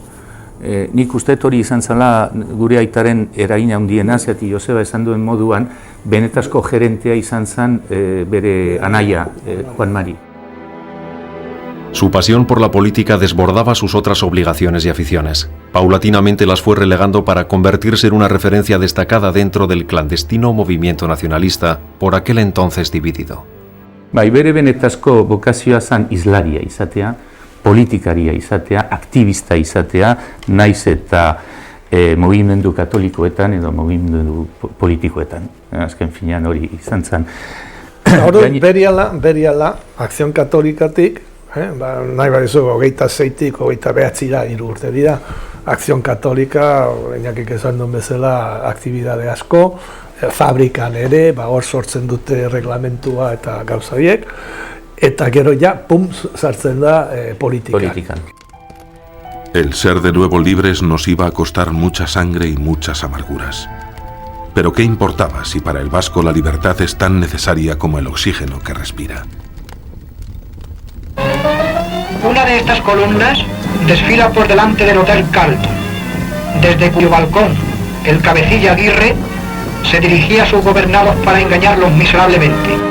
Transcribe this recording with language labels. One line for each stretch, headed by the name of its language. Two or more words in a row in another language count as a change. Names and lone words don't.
Basque: Nik uste hori izan zela gure aitaren eragin handiena, zehati Joseba esan duen moduan, benetazko gerentea izan zen bere anaia, Juan Mari.
Spanish: Su pasión por la política desbordaba sus otras obligaciones y aficiones. Paulatinamente las fue relegando para convertirse en una referencia destacada dentro del clandestino movimiento nacionalista, por aquel entonces dividido.
Basque: Bere benetazko bokazioa zen islaria izatea, politikaria izatea, aktivista izatea, naiz eta mugimendu katolikoetan edo mugimendu politikoetan. Azken finean hori izan zen. Beriala, Akzion Katolikatik, nahi barizu, 26-tik, 29-ra 3 urte dira, Akzion Katolika, Iñakik esan duen bezala, aktibidade asko, fabrikan ere, hor sortzen dute reglamentua eta gauzaiek, eta gero ja, pum, sartzen da politikan.
Spanish: El ser de nuevo libres nos iba a costar mucha sangre y muchas amarguras. Pero ¿qué importaba si para el vasco la libertad es tan necesaria como el oxígeno que respira? Una de estas columnas desfila por delante del Hotel Carlton, desde cuyo balcón el cabecilla Aguirre se dirigía a sus gobernados para engañarlos miserablemente.